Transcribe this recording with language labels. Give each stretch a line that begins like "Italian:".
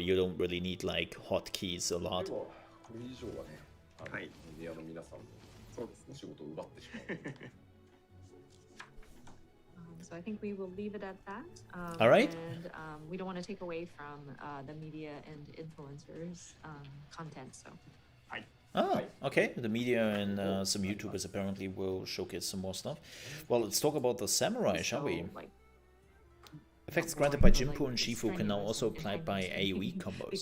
English: You don't really need like hotkeys a lot.
Japanese: これ以上はね、メディアの皆さんのそうですね、仕事を奪ってしまう。
English: So I think we will leave it at that. All right. And we don't want to take away from the media and influencers content. So. Okay. The media and some YouTubers apparently will showcase some more stuff. Well, let's talk about the samurai, shall we? Effects granted by Jinpu and Shifu can now also apply by AoE combos.